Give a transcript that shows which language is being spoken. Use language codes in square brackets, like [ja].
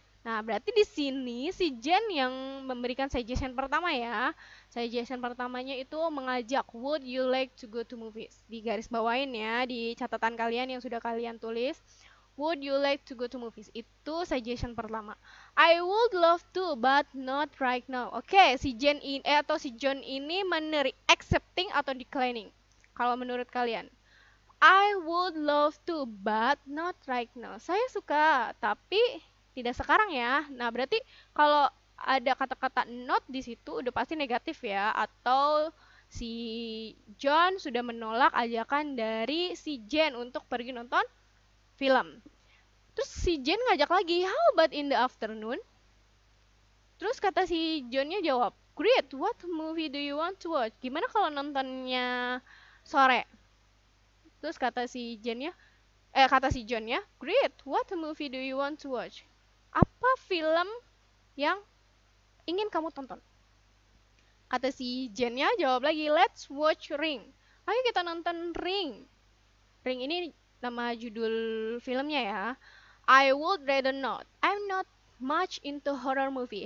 [id] Nah, berarti di sini si Jen yang memberikan suggestion pertama ya. Suggestion pertamanya itu mengajak, [en] would you like to go to movies? Di garis bawain ya, di catatan kalian yang sudah kalian tulis. Would you like to go to movies? [id] Itu suggestion pertama. [en] I would love to, but not right now. [id] Oke, si Jen ini atau si John ini accepting atau declining? Kalau menurut kalian? [en] I would love to, but not right now. [id] Saya suka, tapi tidak sekarang ya. Nah, berarti kalau ada kata-kata not di situ udah pasti negatif ya, atau si John sudah menolak ajakan dari si Jen untuk pergi nonton film. Terus si Jen ngajak lagi, [en] how about in the afternoon? [id] Terus kata si Johnnya jawab, [en] great, what movie do you want to watch? [id] Gimana kalau nontonnya sore? Terus kata si John ya, [en] great, what movie do you want to watch? [id] Apa film yang ingin kamu tonton? Kata si Jennya jawab lagi, [en] let's watch Ring. [id] Ayo kita nonton Ring. Ring ini nama judul filmnya ya. [en] I would rather not. I'm not much into horror movie.